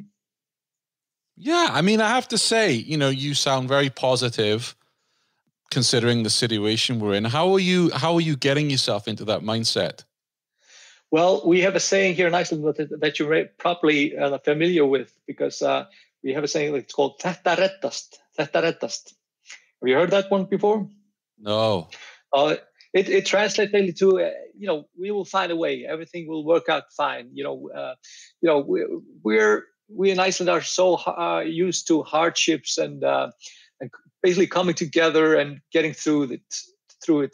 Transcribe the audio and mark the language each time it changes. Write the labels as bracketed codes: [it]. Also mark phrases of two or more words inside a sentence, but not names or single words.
[en] Yeah, I mean, I have to say, you sound very positive considering the situation we're in. How are you getting yourself into that mindset? Well, we have a saying here in Iceland that you're probably familiar with, because we have a saying it's called [is] "Þetta reddast." Þetta reddast. [en] Have you heard that one before? No. It translates mainly to we will find a way. Everything will work out fine. We in Iceland are so used to hardships and basically coming together and getting through it.